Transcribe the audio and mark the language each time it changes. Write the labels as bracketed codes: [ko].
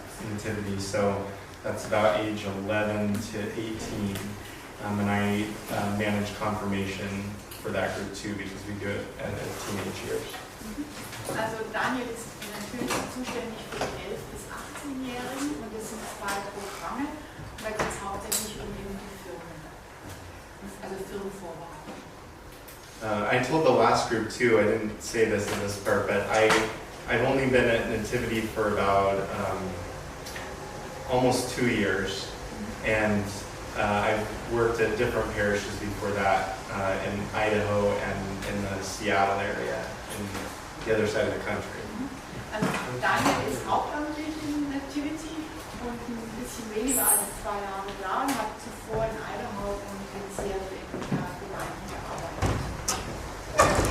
[en] Nativity, so that's about age 11 to 18. And I manage confirmation for that group too, because we do it at teenage years. [de] Also Daniel ist natürlich zuständig für die 11- bis 18-Jährigen und es sind 2 Programme, da geht es hauptsächlich um eben die Firmen, also Firmenvorbereitung. [en] I told the last group too, I didn't say this in this part, but I've only been at Nativity for about almost 2 years, and I've worked at different parishes before that in Idaho and in the Seattle area, in the other side of the country. [de] Also Daniel ist hauptamtlich in Nativity und ein bisschen weniger als 2 Jahre da und hat zuvor in Idaho und in Seattle in der Gemeinde gearbeitet.